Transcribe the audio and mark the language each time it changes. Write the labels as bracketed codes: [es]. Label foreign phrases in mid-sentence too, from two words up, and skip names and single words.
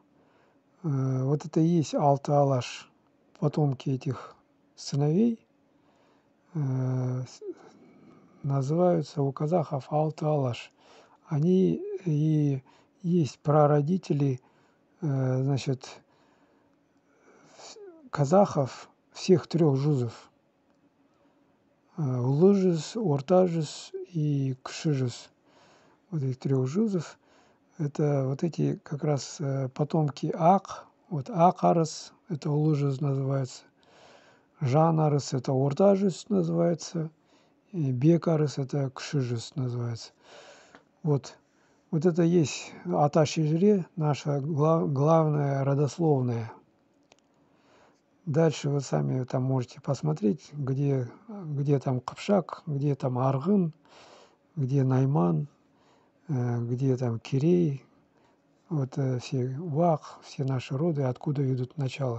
[ru] Вот это и есть Алты-Алаш, потомки этих сыновей называются у казахов Алты-Алаш. Они и есть прародители, значит, казахов всех трех жузов. Улы-жүз, орта-жүз и кіші-жүз. Вот этих трех жузов. Это вот эти как раз потомки Ак. Вот Ак-Арыс, это улы-жүз называется. Жан-Арыс, это орта-жүз называется. И Бек-Арыс, это кіші-жүз называется. Вот это есть Ата Шежре, наша главная родословная. Дальше вы сами там можете посмотреть, где там Кыпшак, где там Аргын, где Найман, где там Кирей, вот все Вак, все наши роды, откуда ведут начало.